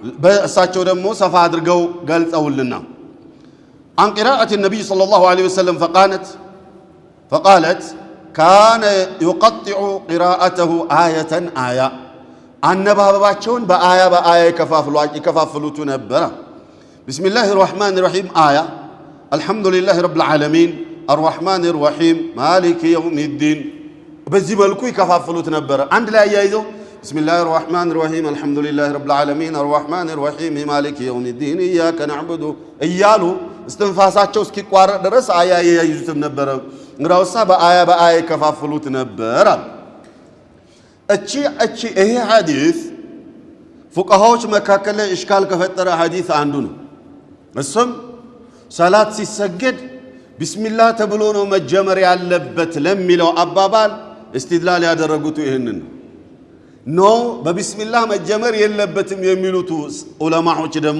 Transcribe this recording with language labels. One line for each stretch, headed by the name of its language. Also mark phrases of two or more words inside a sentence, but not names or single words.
Amharic: በእሳቸው ደግሞ ሰፋ አድርገው ገልጸውልና
Arabic: عن قراءة النبي صلى الله عليه وسلم فقالت كان يقطع قراءته آية آية
Amharic: አነባበባቸውን በአያ ይከፋፍሉት ነበር
Arabic: بسم الله الرحمن الرحيم آية الحمد لله رب العالمين الرحمن الرحيم مالك يوم الدين
Amharic: በዚህ መልኩ ይከፋፍሉት ነበር አንድ ላይ ያይዘው
Arabic: بسم الله الرحمن الرحيم الحمد لله رب العالمين الرحمن الرحيم مالك يوم الدين إياك نعبد
Amharic: እያሉ እስትንፋሳቸው እስኪቋረጥ ድረስ አያ ያይዙት ነበር እንግዲያውሳ በአያ ይከፋፍሉት ነበር እቺ ይሄ ሐዲስ ፉቃሃዎች መካከል ላይ እሽካል ከፈጠረ ሐዲስ አንዱ ነው እሱም ሰላት ሲሰገድ ቢስሚላህ ተብሎ ነው መጀመር ያለበት ለሚለው አባባል استدلال ያደረጉት ይሄንን ነው በቢስሚላህ መጀመር የለበትም የሚሉት ዑለማዎች ደግሞ